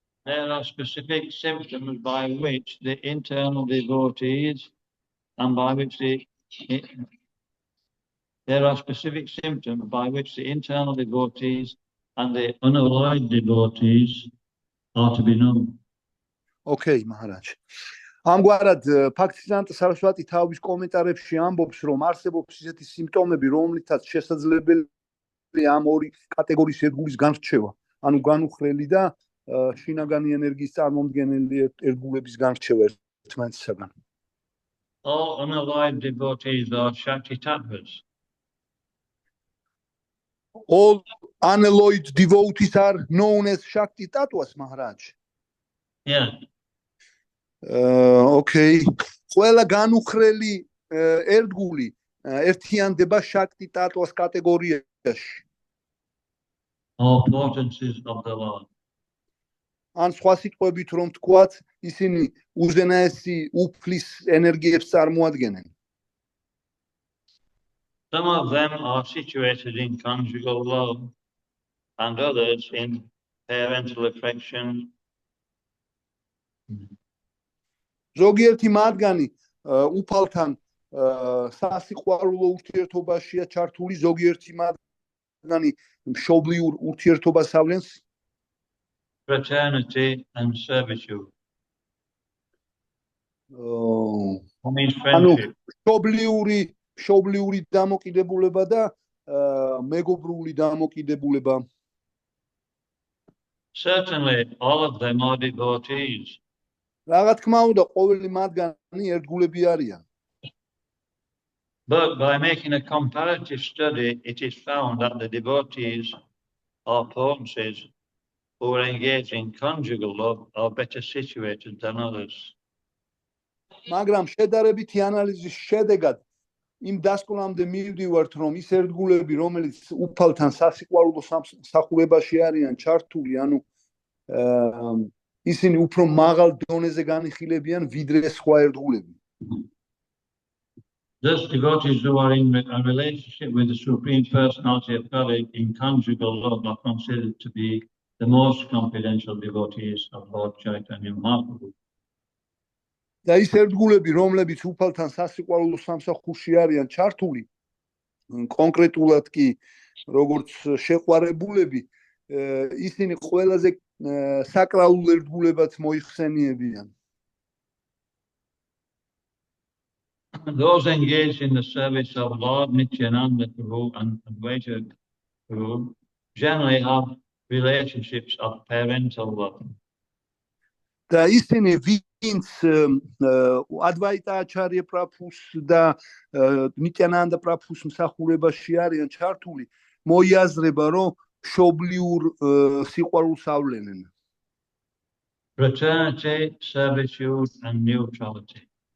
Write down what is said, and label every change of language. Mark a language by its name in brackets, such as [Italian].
[English] There are specific symptoms by which the internal devotees and by which the there are specific symptoms by which the internal devotees and the unalloyed devotees are to be known. Okay, Maharaj. [Georgian] ამგვარად ფაქტისანტ სარასვატი თავის კომენტარებში ამბობს, რომ არსებობს ისეთი სიმპტომები, რომლითაც შესაძლებელია ამ ორი კატეგორიის ერთგულის განრჩევა, ანუ განუხრელი და შინაგანი ენერგიის წარმომადგენელი ერთგულების განრჩევა ერთმანეთისაგან. [English] All unalloyed devotees are Shakti Tattvas. All unalloyed devotees are known as Shakti Tattvas, Maharaj. Yeah. Okay. [Georgian] ყველა განუხრელი ერთგული ერთიანდება Shakti Tattvas კატეგორიაში. [English] All potencies of the Lord. [Georgian] ან სხვა სიტყვებით რომ თქვათ, ისინი უზენაესი უფლის ენერგიებს წარმოადგენენ. [English] Some of them are situated in conjugal love and others in parental affection. [Georgian] ზოგიერთი მათგანი უფალთან სასიყვარულო ურთიერთობაშია ჩართული, ზოგიერთი მათგანი მშობლიურ ურთიერთობას ავლენს. [English] Fraternity and servitude. I mean [Georgian] ანუ [English] friendship. [Georgian] მშობლიური დამოკიდებულება და მეგობრული დამოკიდებულება. [English] Certainly, all of them are devotees. [Georgian] რა თქმა უნდა, ყოველი მათგანი ერთგულები არიან. [English] But by making a comparative study, it is found that the devotees or potencies who are engaged in conjugal love are better situated than others. [Georgian] მაგრამ შედარებითი ანალიზის შედეგად იმ დასკვნამდე მივდივართ, რომ ის ერთგულები, რომელიც უფალთან სასიყვარულო მსახურებაში არიან ჩართული, ანუ ისინი უფრო მაღალ დონეზე განიხილებიან ვიდრე სხვა ერთგულები. [English] Those devotees who are in a relationship with the Supreme Personality of God in conjugal love are considered to be the most confidential devotees of Lord Chaitanya Mahaprabhu. [Georgian] და ის ერთგულები, რომლებიც უფალთან სასიყვარულო სამსახურში არიან ჩართული, კონკრეტულად კი როგორც შეყვარებულები, ისინი ყველაზე საკრალულ ერთგულებად მოიხსენიებიან. [English] Those engaged in the service of Lord Nityananda Prabhu and Advaita Prabhu generally have relationships of parental love. [Georgian] და ისინი ვინც ადვაიტა აჩარია პრაბჰუს და ნიტიანანდა პრაბჰუს მსახურებაში არიან ჩართული, მოიაზრება, რომ მშობლიურ სიყვარულს ავლენენ. [English] Fraternity, servitude and neutrality.